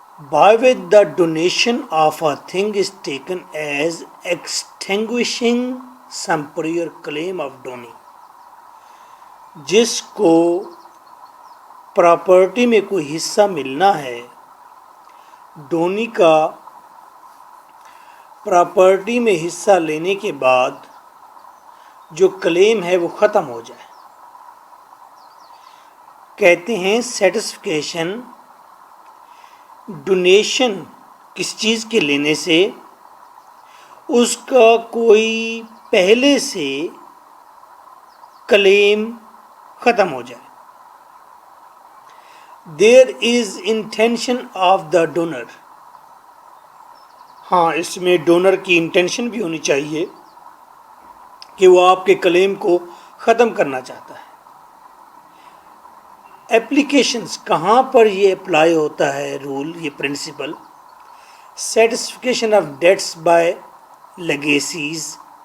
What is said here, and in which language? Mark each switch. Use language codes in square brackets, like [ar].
[en] By which the donation of a thing is taken as extinguishing some prior claim of donee. [ur] جس کو property میں کوئی حصہ ملنا ہے، ڈونی کا پراپرٹی میں حصہ لینے کے بعد جو کلیم ہے وہ ختم ہو جائے. کہتے ہیں سیٹسفیکیشن ڈونیشن کس چیز کے لینے سے اس کا کوئی پہلے سے کلیم ختم ہو جائے. [en] There is intention of the donor. [ur] ہاں، اس میں ڈونر کی انٹینشن بھی ہونی چاہیے کہ وہ آپ کے کلیم کو ختم کرنا چاہتا ہے. [en] applications [ur] کہاں پر یہ اپلائی ہوتا ہے [en] Rule, یہ principle? Satisfaction of debts by legacies.